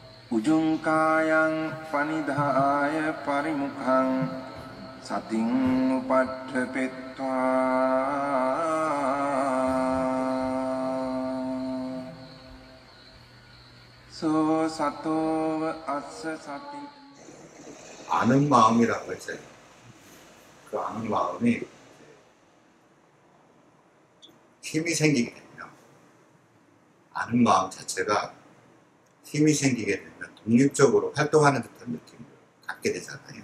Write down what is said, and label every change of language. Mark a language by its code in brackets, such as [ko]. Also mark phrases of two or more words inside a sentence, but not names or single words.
[pi] Ujungkayang panidhaya parimukhang sating upadhepetva so sato assa sati. [ko] 아는 마음이라고 했어요. 그 아는 마음이 힘이 생기게 되면, 아는 마음 자체가 힘이 생기게 되면 독립적으로 활동하는 듯한 느낌을 갖게 되잖아요.